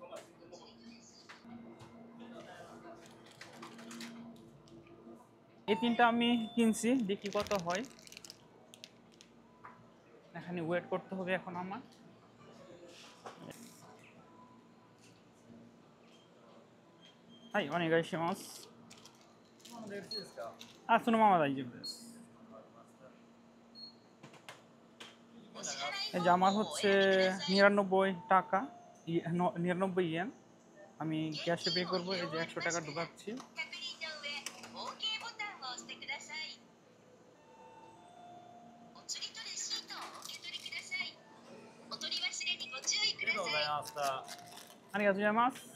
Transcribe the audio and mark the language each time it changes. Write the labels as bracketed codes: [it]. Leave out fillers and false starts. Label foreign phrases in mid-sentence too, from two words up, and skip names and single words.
[bn] এই তিনটা আমি কিনছি, দেখি কত হয়। এখানে ওয়েট করতে হবে এখন আমার। [ja] はい、お願いします. そのまま大丈夫です。 [bn] এই যে আমার হচ্ছে ৯৯ টাকা, ৯৯ ইয়েন। আমি ক্যাশে পে করবো। এই যে ১০০ টাকা ঢুকাচ্ছি। [ja] ありがとうございます.